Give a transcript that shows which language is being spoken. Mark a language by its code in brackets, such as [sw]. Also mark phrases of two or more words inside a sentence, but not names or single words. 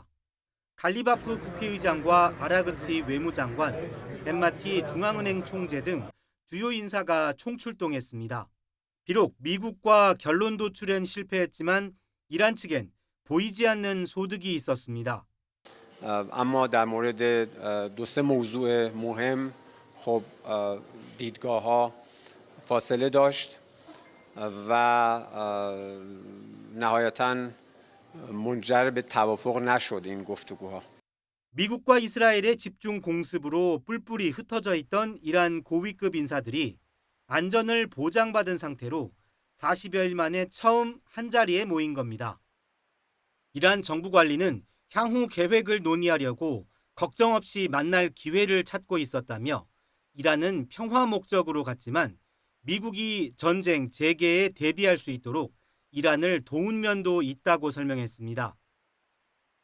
[ko] 갈리바프 국회의장과 아라그치 외무장관, 엠마티 중앙은행 총재 등 주요 인사가 총출동했습니다. 비록 미국과 결론 도출엔 실패했지만 이란 측엔 보이지 않는 소득이 있었습니다. [fa] اما در مورد دو سه موضوع مهم خب دیدگاه‌ها فاصله داشت و نهایتاً منجر به توافق نشد این گفتگوها. [ko] 미국과 이스라엘의 집중 공습으로 뿔뿔이 흩어져 있던 이란 고위급 인사들이 안전을 보장받은 상태로 40여일 만에 처음 한자리에 모인 겁니다. 이란 정부 관리는 향후 계획을 논의하려고 걱정 없이 만날 기회를 찾고 있었다며 이란은 평화 목적으로 갔지만 미국이 전쟁 재개에 대비할 수 있도록 이란을 도운 면도 있다고 설명했습니다.